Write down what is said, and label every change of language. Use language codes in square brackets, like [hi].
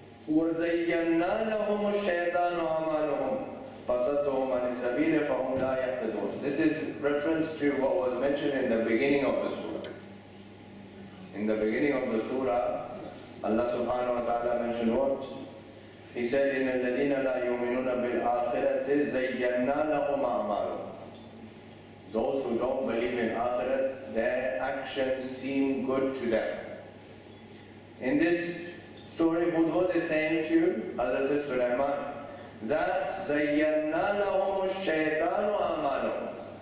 [ar] وَزَيَّنَّا لَهُمُ الشَّيْطَانُ أَعْمَالُهُمْ فَصَدُّهُمْ عَنِ السَّبِيلِ فَهُمْ لَا يَهْتَدُونَ. [en] This is reference to what was mentioned in the beginning of the surah. In the beginning of the surah, Allah subhanahu wa ta'ala mentioned what? He said, [ar] إِنَّ الَّذِينَ لَا يُؤْمِنُونَ بِالْآخِرَةِ زَيَّنَّا لَهُمْ أَعْمَالُهُمْ. [en] Those who don't believe in Akhirat, their actions seem good to them. In this story, Hudhud is saying to Hazrat Sulaiman that [ar] زَيَّنَّا لَهُمُ الشَّيْطَانُ أَعْمَالُهُم.